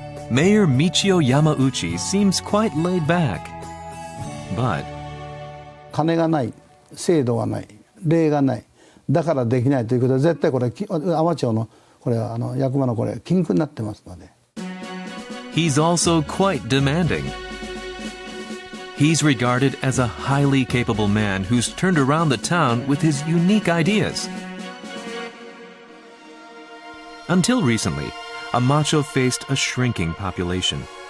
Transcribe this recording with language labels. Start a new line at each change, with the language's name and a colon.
English: Mayor Michio Yamauchi seems quite laid back. But
Japanese: 金がない、制度がない、例がない。だからできないということは絶対これ海士町のこれは役場のこれ禁句になってますので。
English: He's also quite demanding. He's regarded as a highly capable man who's turned around the town with his unique ideas. Until recently, Amacho faced a shrinking population.